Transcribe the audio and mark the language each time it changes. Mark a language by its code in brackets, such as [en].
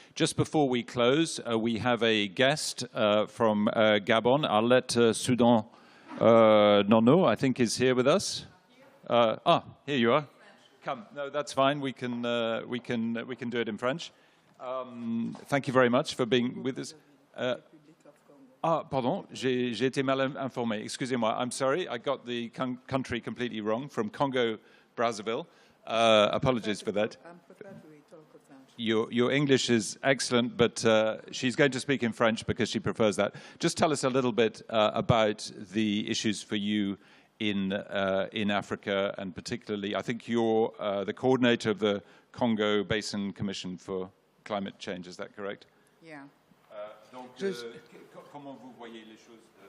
[en] Just before we close, we have a guest from Gabon. Arlette Soudan Nono, I think, is here with us. Here you are. Come. No, that's fine. We can do it in French. Thank you very much for being with us. [fr] Pardon, j'ai été mal informé. Excusez-moi. [en] I'm sorry. I got the country completely wrong. From Congo, Brazzaville. Apologies for that. Your English is excellent, but she's going to speak in French because she prefers that. Just tell us a little bit about the issues for you in Africa, and particularly, I think you're the coordinator of the Congo Basin Commission for Climate Change. Is that correct? Yeah. [fr] Donc, comment vous voyez les choses